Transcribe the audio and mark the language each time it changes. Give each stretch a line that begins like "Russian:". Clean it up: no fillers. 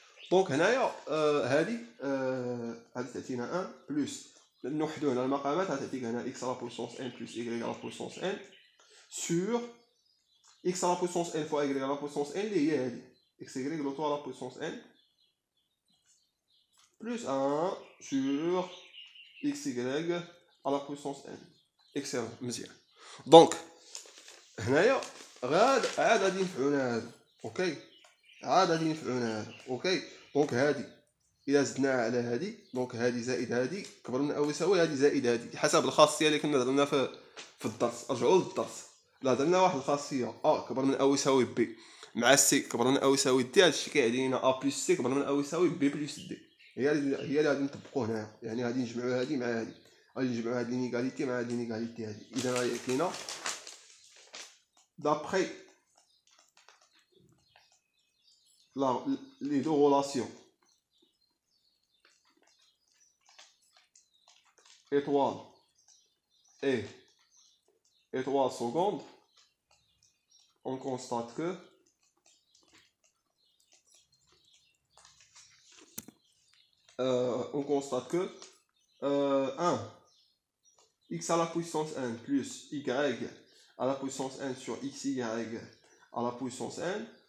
Arabic: دونك هنايا هادي تعطينا 1 بلس نوحدو هنا المقامات غتعطيك هنا
French: x à la puissance n plus y à la puissance n sur x à la puissance n fois y à la puissance n
Arabic: اللي هي هادي
French: xy le tout à la puissance n plus 1 sur xy à la puissance n. excellent.
Arabic: مزيان. دونك هنايا عاد غادي نفعلونا هادو. اوكي عاد غادي نفعلونا هادو. اوكي دونك هادي الا زدناها على هادي دونك هادي زائد هادي كبر من او يساوي هادي زائد هادي حسب الخاصيه اللي كنا درنا في الدرس. رجعوا للدرس. لا درنا واحد الخاصيه كبر من او يساوي بي مع سي كبر من او يساوي دي. هادشي كيعني لنا ا بلس سي كبر من او يساوي بي بلس دي. هي اللي غادي نطبقوا هنايا. يعني غادي نجمعوا هادي مع هادي غادي نجمعوا هاد لينيغاليتي مع هاد لينيغاليتي هادي. اذا غادي يعطينا
French: d'après les deux relations étoile et étoile seconde, on constate que on constate que 1 x à la puissance n plus y à la puissance n sur xy à la puissance n